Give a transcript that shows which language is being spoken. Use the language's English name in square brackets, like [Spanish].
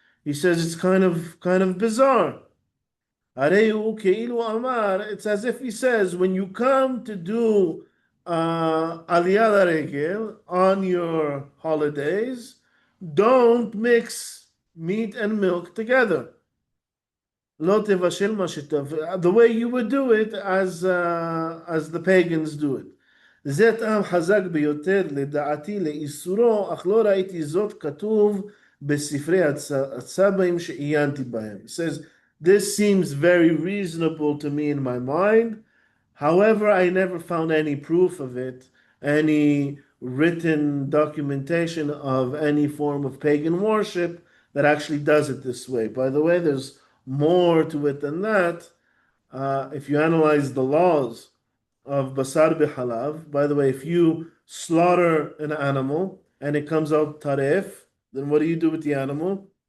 [English] He says it's kind of bizarre. It's as if he says when you come to do Aliyah Regel on your holidays, don't mix meat and milk together. The way you would do it as the pagans do it. [Hebrew] זה טעם חזק ביותר לדעתי לאיסורו, אך לא ראיתי זאת כתוב בספרי הצבעים שעיינתי בהם. [English] It says, this seems very reasonable to me in my mind. However, I never found any proof of it, any written documentation of any form of pagan worship that actually does it this way. By the way, there's more to it than that. If you analyze the laws of basar bihalav, by the way, if you slaughter an animal and it comes out taref, then what do you do with the animal?